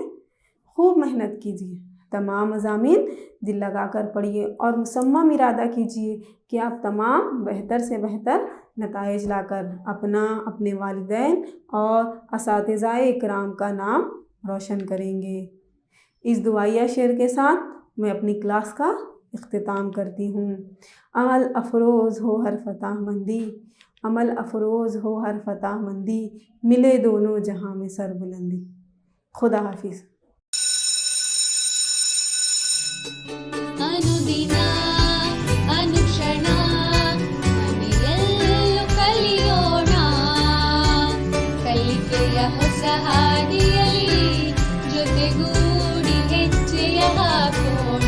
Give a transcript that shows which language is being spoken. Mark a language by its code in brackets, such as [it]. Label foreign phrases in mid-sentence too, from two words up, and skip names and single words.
[ur] خوب محنت کیجیے، تمام مضامین دل لگا کر پڑھیے اور مصمم ارادہ کیجیے کہ آپ تمام بہتر سے بہتر نتائج لا کر اپنا، اپنے والدین اور اساتذہ اکرام کا نام روشن کریں گے۔ اس دعائیہ شعر کے ساتھ میں اپنی کلاس کا اختتام کرتی ہوں۔ عمل افروز ہو ہر فتح مندی، عمل افروز ہو ہر فتح مندی، ملے دونوں جہاں میں سر بلندی۔ خدا حافظ۔ [kn] ಅನುದಿನ ಅನುಕ್ಷಣ ಮನೆಯಲ್ಲೂ ಕಲಿಯೋಣ, ಕಲಿಕೆಯ ಹೊಸ ಹಾದಿಯಲ್ಲಿ ಜೊತೆಗೂಡಿ ಹೆಜ್ಜೆಯ ಹಾಕೋಣ।